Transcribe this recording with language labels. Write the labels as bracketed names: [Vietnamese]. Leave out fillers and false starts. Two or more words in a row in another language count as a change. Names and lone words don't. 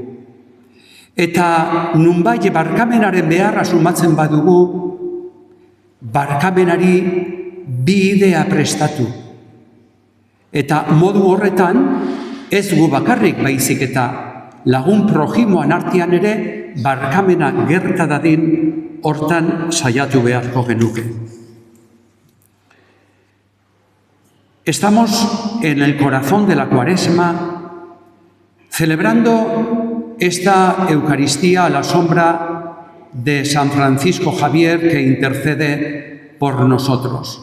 [Basque] Eta nunbait barkamenaren beharra sumatzen badugu, barkamenari bi idea prestatu. Eta modu horretan, ez gu bakarrik baizik eta lagun projimoan artean ere, barkamena gerta dadin hortan saiatu beharko genuke. [Spanish] Estamos en el corazón de la Cuaresma, celebrando esta Eucaristía a la sombra de San Francisco Javier que intercede por nosotros.